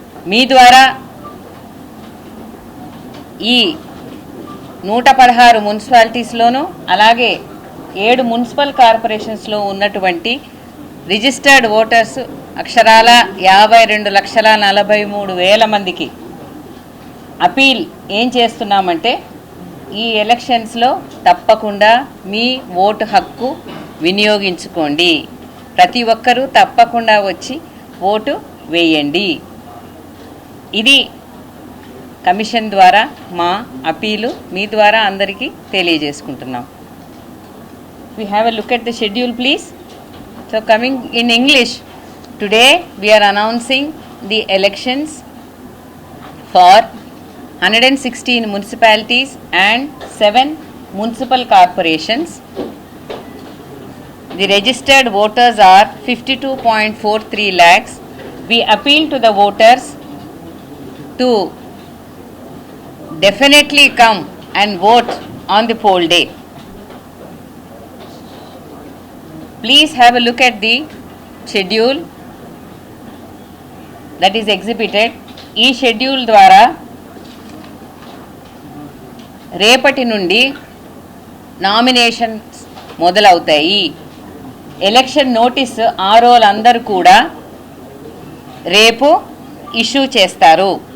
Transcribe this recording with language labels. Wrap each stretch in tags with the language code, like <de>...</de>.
<te>మీ ద్వారా ఈ 116 మున్సిపాలిటీస్లోనూ అలాగే 7 మున్సిపల్ కార్పొరేషన్స్లో ఉన్నటువంటి రిజిస్టర్డ్ ఓటర్స్ అక్షరాల 52,43,000 మందికి అపీల్ ఏం చేస్తున్నామంటే, ఈ ఎలక్షన్స్లో తప్పకుండా మీ ఓటు హక్కు వినియోగించుకోండి. ప్రతి ఒక్కరూ తప్పకుండా వచ్చి ఓటు వేయండి. ఇది కమిషన్ ద్వారా మా అపీలు మీ ద్వారా అందరికీ తెలియజేసుకుంటున్నాం.</te> <en>We have a look at the schedule, please. So coming in English, today we are announcing the elections for 116 municipalities and 7 municipal corporations. The registered voters are 52.43 lakhs. We appeal to the voters to definitely come and vote on the poll day. Please have a look at the schedule that is exhibited.</en> <te>ఈ schedule ద్వారా రేపటి నుండి nominations మొదలవుతాయి. Election notice ఆర్ఓలందరూ కూడా రేపు issue చేస్తారు.</te>